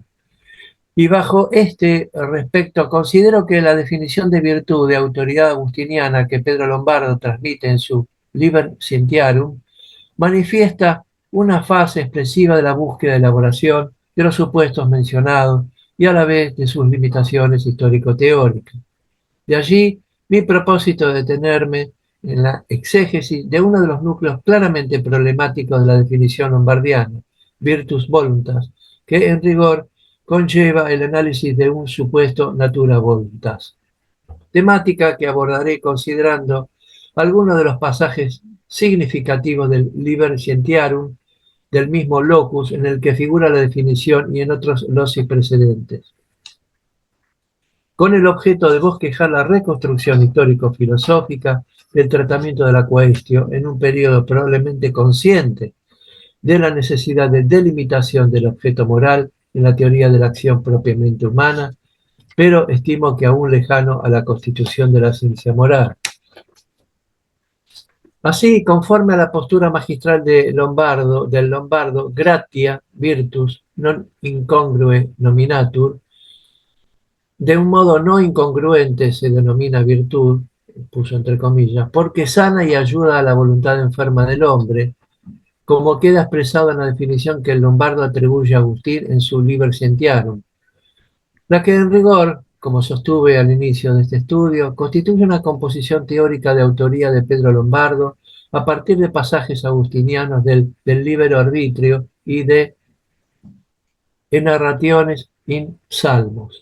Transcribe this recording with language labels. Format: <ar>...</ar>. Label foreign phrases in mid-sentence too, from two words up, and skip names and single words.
<es>Y bajo este respecto, considero que la definición de virtud de autoridad agustiniana que Pedro Lombardo transmite en su Liber Scientiarum manifiesta una fase expresiva de la búsqueda y elaboración de los supuestos mencionados y a la vez de sus limitaciones histórico-teóricas. De allí mi propósito de detenerme en la exégesis de uno de los núcleos claramente problemáticos de la definición lombardiana,</es> <la>virtus voluntas,</la> <es>que en rigor conlleva el análisis de un supuesto</es> <la>natura voluntas.</la> <es>Temática que abordaré considerando algunos de los pasajes significativos del Liber Scientiarum, del mismo locus en el que figura la definición y en otros loci precedentes, con el objeto de bosquejar la reconstrucción histórico-filosófica del tratamiento de la quaestio en un periodo probablemente consciente de la necesidad de delimitación del objeto moral en la teoría de la acción propiamente humana, pero estimo que aún lejano a la constitución de la ciencia moral. Así, conforme a la postura magistral del Lombardo,</es> <la>gratia virtus non incongrue nominatur,</la> <es>de un modo no incongruente se denomina virtud, puso entre comillas, porque sana y ayuda a la voluntad enferma del hombre, como queda expresado en la definición que el Lombardo atribuye a Agustín en su Liber Scientiarum, la que en rigor, como sostuve al inicio de este estudio, constituye una composición teórica de autoría de Pedro Lombardo a partir de pasajes agustinianos del Libero Arbitrio y de Narrationes in Salmos.</es>